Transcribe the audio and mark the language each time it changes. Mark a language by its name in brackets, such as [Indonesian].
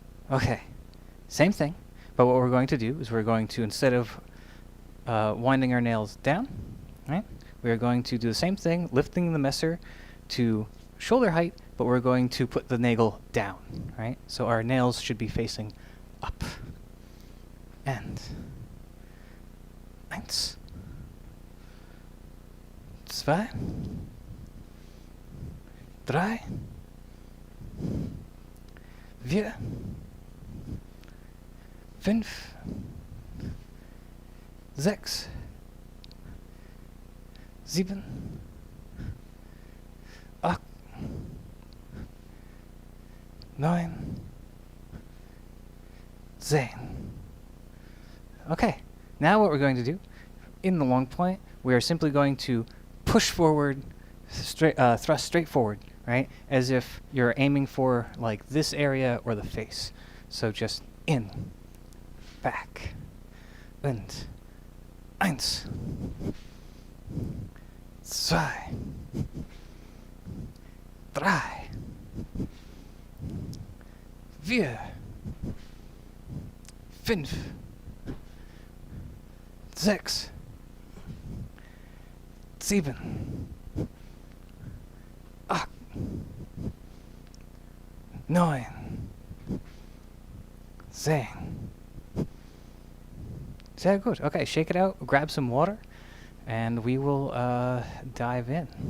[English] Okay, same thing, but what we're going to do is we're going to, instead of winding our nails down, right, we are going to do the same thing, lifting the messer to shoulder height, but we're going to put the nagel down, right? So our nails should be facing up. [German] And eins, zwei, drei, vier, fünf, sechs, sieben, acht, neun, 10. [English] Okay, now what we're going to do, in the long point, we are simply going to push forward, thrust straight forward, right? As if you're aiming for like this area or the face. So just in, back, [German] und eins, zwei, drei, vier, fünf, sechs, sieben, acht, neun, 10. Sehr gut. [English] Okay, shake it out, grab some water, and we will dive in.